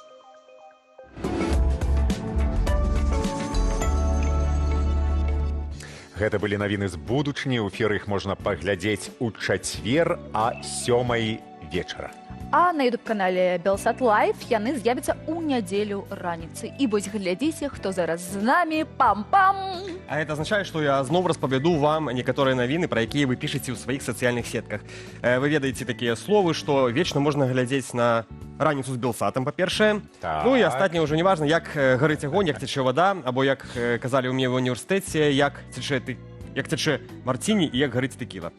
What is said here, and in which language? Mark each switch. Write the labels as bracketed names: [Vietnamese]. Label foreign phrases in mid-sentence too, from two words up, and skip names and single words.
[Belarusian] Гэта былі навіны з будучыні. У эфіры іх можна паглядзець у чацвер а 7 вечара. А на ютуб-канале Белсат Лайф яны з'явяцца ў нядзелю раніцы. І вось глядзіце, хто зараз з намі. Пам-пам! [Russian] А это означает, что я [Belarusian] зноў распавяду вам некаторыя навіны, пра якія вы пішаце ў сваіх сацыяльных сетках. Вы ведаеце такія словы, што вечна можна глядзець на раніцу з Белсатам, па-першае. Ну і астатняе ўжо не важна, як гарыць агонь, як цячэ вада, або як казалі ў мяне ў універсітэце, як цячэ марціні і як гарыць тэкіла.